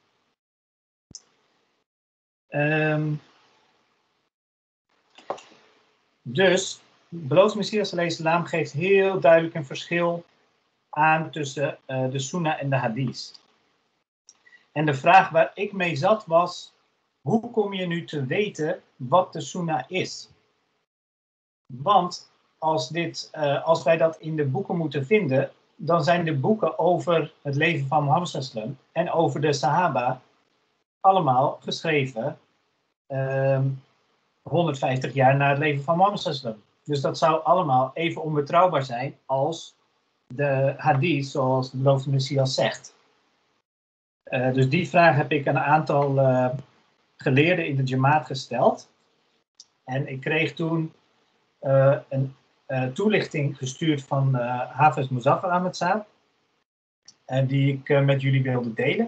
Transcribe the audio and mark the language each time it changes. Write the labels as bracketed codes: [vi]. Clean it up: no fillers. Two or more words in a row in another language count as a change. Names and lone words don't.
[nl] Dus, beloofd Messias [ar] عليه السلام [nl] geeft heel duidelijk een verschil aan tussen de Sunnah en de hadith. En de vraag waar ik mee zat was, hoe kom je nu te weten wat de Sunnah is? Want als wij dat in de boeken moeten vinden, dan zijn de boeken over het leven van Mohammed [ar] صلى الله عليه وسلم [nl] en over de Sahaba allemaal geschreven 150 jaar na het leven van Mohammed [ar] صلى الله عليه وسلم. [nl] Dus dat zou allemaal even onbetrouwbaar zijn als de hadith, zoals de beloofde Messias zegt. Dus die vraag heb ik een aantal geleerden in de Jamaat gesteld. En ik kreeg toen een toelichting gestuurd van Hafiz Muzaffar Ahmad Saab, die ik met jullie wilde delen.